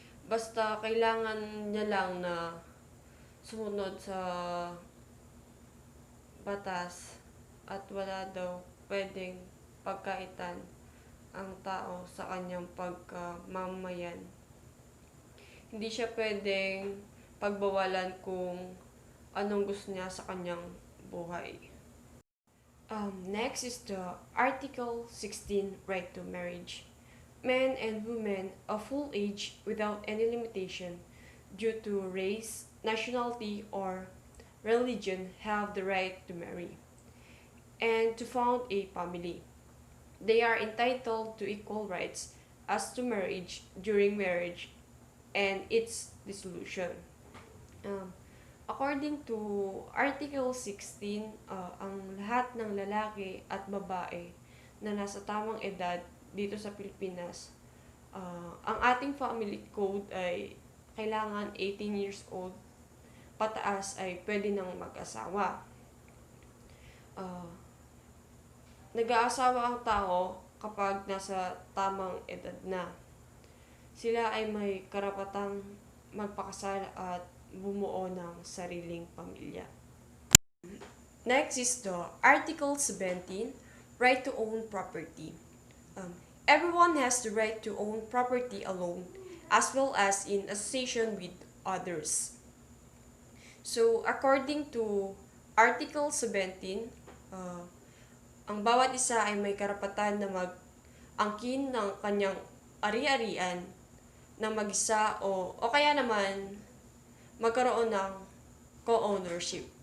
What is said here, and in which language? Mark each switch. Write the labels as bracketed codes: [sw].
[tl] Basta kailangan niya lang na sumunod sa batas at wala daw pwedeng pagkaitan ang tao sa kanyang pagkamamayan. Hindi siya pwedeng pagbawalan kung anong gusto niya sa kanyang buhay. [en] Next is the Article 16, right to marriage. Men and women of full age without any limitation due to race, nationality, or religion have the right to marry and to found a family. They are entitled to equal rights as to marriage during marriage and its dissolution. According to Article 16, [tl] ang lahat ng lalaki at babae na nasa tamang edad dito sa Pilipinas, ang ating family code ay kailangan 18 years old pataas ay pwede nang mag-asawa. Nag-aasawa ang tao kapag nasa tamang edad na. Sila ay may karapatang magpakasal at bumuo ng sariling pamilya. [en] Next is the Article 17, right to own property. Everyone has the right to own property alone as well as in association with others. So, according to Article 17, [tl] ang bawat isa ay may karapatan na mag-angkin ng kanyang ari-arian na mag-isa o kaya naman magkaroon ng co-ownership.